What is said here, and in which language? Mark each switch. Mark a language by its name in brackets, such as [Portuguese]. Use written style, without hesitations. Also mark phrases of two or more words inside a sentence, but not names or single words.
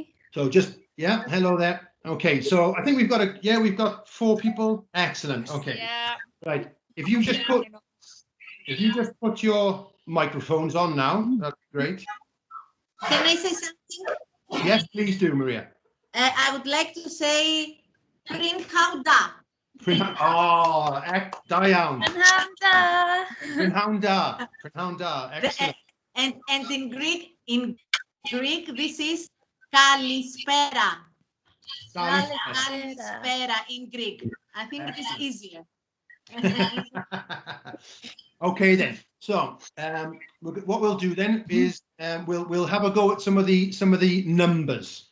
[English] So just, yeah, hello there. Okay, so I think we've got 4 people. Excellent. Okay. Yeah. Right. If you just put your microphones on now, that'd be great. Can I say something? Yes, please do, Maria. I would like to say Prynhawn. [Welsh] Oh, da iawn. Prynhawn da. Prynhawn da. [English] Excellent. And in Greek, this is Kalispera. Kalispera in Greek. I think it is easier. Okay then. So what we'll do then is we'll have a go at some of the numbers.